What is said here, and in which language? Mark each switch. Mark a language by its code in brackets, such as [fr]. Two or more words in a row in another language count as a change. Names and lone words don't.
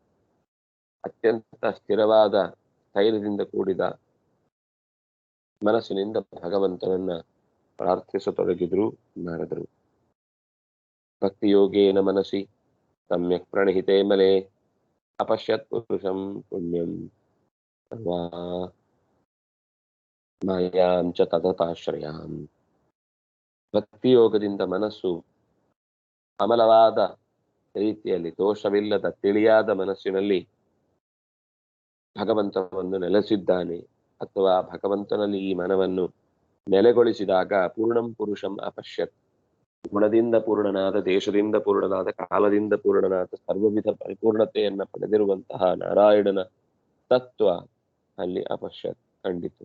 [kn] ಅತ್ಯಂತ ಸ್ಥಿರವಾದ ಸ್ಥೈರ್ಯದಿಂದ ಕೂಡಿದ ಮನಸ್ಸಿನಿಂದ ಭಗವಂತನನ್ನ ಪ್ರಾರ್ಥಿಸತೊಡಗಿದ್ರು ನಾರದರು. [sa] ಭಕ್ತಿಯೋಗೇನ ಮನಸಿ ಸಮ್ಯಕ್ ಪ್ರಣಹಿತೆ ಮಲೆ ಅಪಶ್ಯತ್ ಪುರುಷಂ ಪುಣ್ಯಂ ಮಾಯಾಂ ಚ ತದತಾಶ್ರಯಾಂ. [kn] ಭಕ್ತಿಯೋಗದಿಂದ ಮನಸ್ಸು ಅಮಲವಾದ ರೀತಿಯಲ್ಲಿ ದೋಷವಿಲ್ಲದ ತಿಳಿಯಾದ ಮನಸ್ಸಿನಲ್ಲಿ ಭಗವಂತನನ್ನು ನೆಲೆಸಿದ್ದಾನೆ, ಅಥವಾ ಭಗವಂತನಲ್ಲಿ ಈ ಮನವನ್ನು ನೆಲೆಗೊಳಿಸಿದಾಗ [sa] ಪೂರ್ಣಂ ಪುರುಷಂ ಅಪಶ್ಯತ್, [kn] ಗುಣದಿಂದ ಪೂರ್ಣನಾದ, ದೇಶದಿಂದ ಪೂರ್ಣನಾದ, ಕಾಲದಿಂದ ಪೂರ್ಣನಾದ, ಸರ್ವವಿಧ ಪರಿಪೂರ್ಣತೆಯನ್ನ ಪಡೆದಿರುವಂತಹ ನಾರಾಯಣನ ತತ್ವ ಅಲ್ಲಿ ಅಪಶ್ಯತ್ ಕಂಡಿತು.